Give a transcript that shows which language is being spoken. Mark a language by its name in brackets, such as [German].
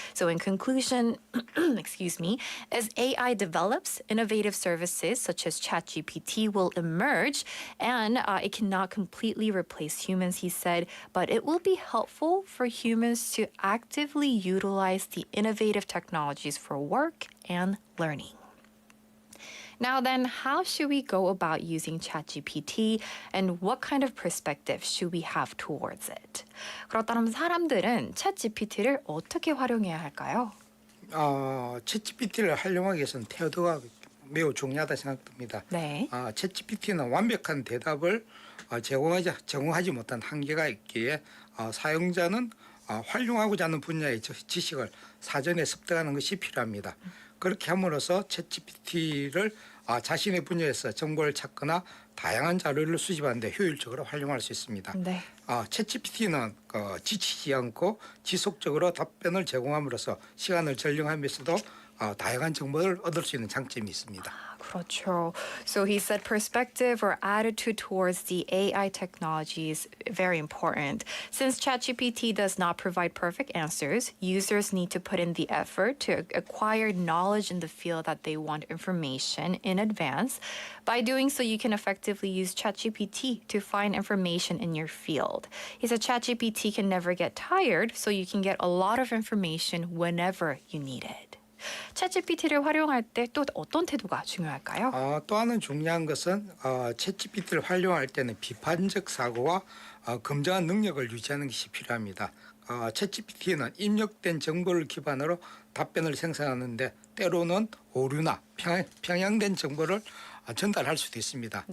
[English] So in conclusion, excuse me, as AI develops, innovative services such as ChatGPT will emerge, and it cannot completely replace humans, he said, but it will be helpful for humans to actively utilize the innovative technologies for work and learning. Now then, how should we go about using ChatGPT and what kind of perspective should we have towards it? [Korean] 그렇다면 사람들은 챗GPT를 어떻게 활용해야 할까요? 챗GPT를 활용하기 위해서는 태도가 매우 중요하다 생각됩니다. 네. 챗GPT는 완벽한 대답을 제공하지 못한 한계가 있기에 사용자는 활용하고자 하는 분야의 지식을 사전에 습득하는 것이 필요합니다. 그렇게 함으로써 챗GPT를 자신의 분야에서 정보를 찾거나 다양한 자료를 수집하는 데 효율적으로 활용할 수 있습니다. 네. 챗GPT는 지치지 않고 지속적으로 답변을 제공함으로써 시간을 절약하면서도 다양한 정보를 얻을 수 있는 장점이 있습니다. 그렇죠. [English] So he said perspective or attitude towards the AI technology is very important. Since ChatGPT does not provide perfect answers, users need to put in the effort to acquire knowledge in the field that they want information in advance. By doing so, you can effectively use ChatGPT to find information in your field. He said ChatGPT can never get tired, so you can get a lot of information whenever you need it. [Korean] 챗GPT를 활용할 때 또 어떤 태도가 중요할까요? 또 하나 중요한 것은 챗GPT를 활용할 때는 비판적 사고와 검증한 능력을 유지하는 것이 필요합니다. 챗GPT는 입력된 정보를 기반으로 답변을 생성하는데 때로는 오류나 편향된 정보를 전달할 수도 있습니다.